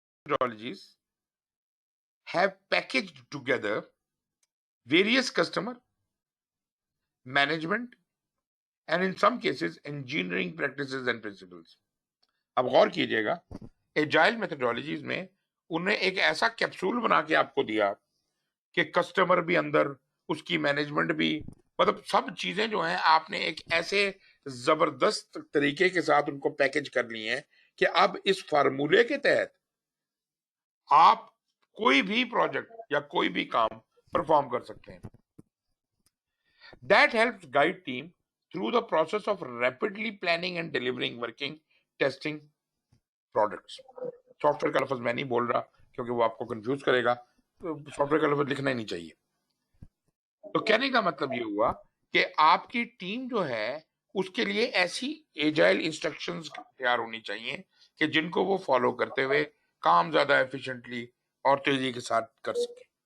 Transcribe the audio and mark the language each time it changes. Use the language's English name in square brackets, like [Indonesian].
[English] Methodologies have packaged together various customer management and in some cases engineering practices and principles. [Hindi] अब गौर कीजिएगा, agile methodologies में उन्हें एक ऐसा कैप्सूल बना के आपको दिया कि कस्टमर भी अंदर, उसकी मैनेजमेंट भी, मतलब सब चीजें जो हैं आपने एक ऐसे जबरदस्त तरीके के साथ उनको पैकेज कर ली हैं कि अब इस फार्मूले के तहत आप कोई भी प्रोजेक्ट या कोई भी काम परफॉर्म कर सकते हैं. [English] That helps guide team through the process of rapidly planning and delivering working testing products. [Hindi] Software का लफ्ज मैं नहीं बोल रहा क्योंकि वो आपको कंफ्यूज करेगा, सॉफ्टवेयर का लफ्ज लिखना ही नहीं चाहिए. तो कहने का मतलब ये हुआ कि आपकी टीम जो है उसके लिए ऐसी एजाइल इंस्ट्रक्शंस तैयार होनी चाहिए कि जिनको वो फॉलो करते हुए काम ज्यादा एफिशिएंटली और तेजी के साथ कर सके.